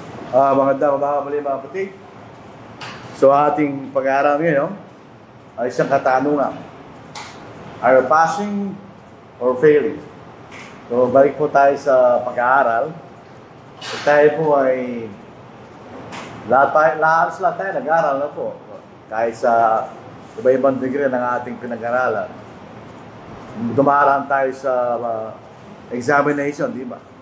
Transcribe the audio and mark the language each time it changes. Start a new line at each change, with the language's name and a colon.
Filipino: Magandang umaga muli mga kapatid. So ating pag-aaral ngayon ay isang katanungan.
English: Are you passing or failing?
Filipino: So balik po tayo sa pag-aaral. So, tayo po ay lahat tayo nag-aaral na po. Kahit sa iba-ibang degree ng ating pinag-aralan. Dumaraan tayo sa examination, di ba?